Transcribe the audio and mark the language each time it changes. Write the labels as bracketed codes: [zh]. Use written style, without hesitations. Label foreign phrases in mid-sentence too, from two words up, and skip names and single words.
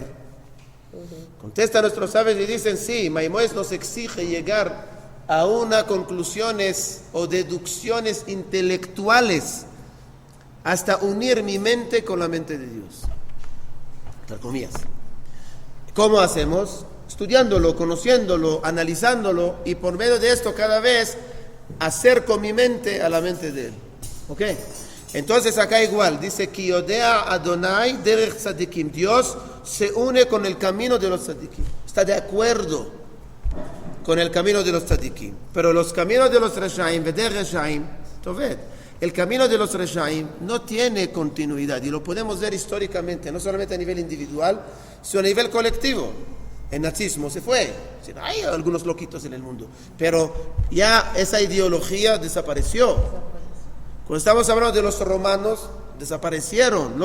[es] Contesta a nuestros sabios y dicen, sí, Maimónides nos exige llegar a unas conclusiones o deducciones intelectuales hasta unir mi mente con la mente de Dios. Entre comillas. ¿Cómo hacemos? Estudiándolo, conociéndolo, analizándolo y por medio de esto cada vez acerco mi mente a la mente de él. ¿Ok? Entonces acá igual, dice [he] כי יודע יהוה דרך צדיקים. [es] Dios se une con el camino de los tzadikim. Está de acuerdo con el camino de los tzadikim. Pero los caminos de los reshaim, [he] ודרך רשעים תאבד. [es] El camino de los reshaim no tiene continuidad y lo podemos ver históricamente, no solamente a nivel individual, sino a nivel colectivo. El nazismo se fue, hay algunos loquitos en el mundo, pero ya esa ideología desapareció. Cuando estamos hablando de los romanos, desaparecieron.